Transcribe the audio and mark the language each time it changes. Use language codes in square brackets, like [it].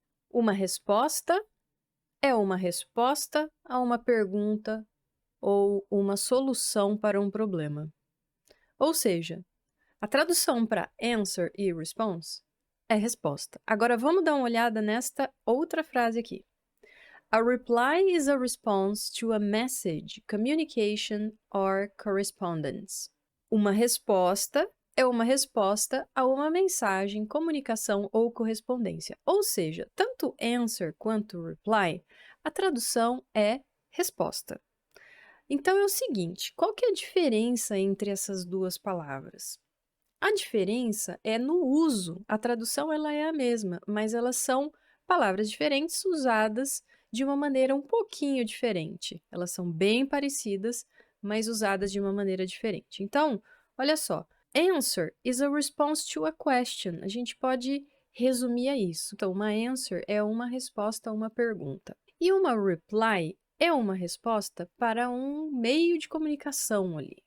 [pt] Uma resposta é uma resposta a uma pergunta ou uma solução para um problema. Ou seja, a tradução para answer e response é resposta. Agora vamos dar uma olhada nesta outra frase aqui. [en] A reply is a response to a message, communication or correspondence. [pt] Uma resposta é uma resposta a uma mensagem, comunicação ou correspondência. Ou seja, tanto answer quanto reply, a tradução é resposta. Então é o seguinte, qual que é a diferença entre essas duas palavras? A diferença é no uso. A tradução ela é a mesma, mas elas são palavras diferentes usadas de uma maneira um pouquinho diferente. Elas são bem parecidas, mas usadas de uma maneira diferente. Então, olha só. [en] Answer is a response to a question. [pt] A gente pode resumir a isso. Então, uma answer é uma resposta a uma pergunta. E uma reply é uma resposta para um meio de comunicação ali.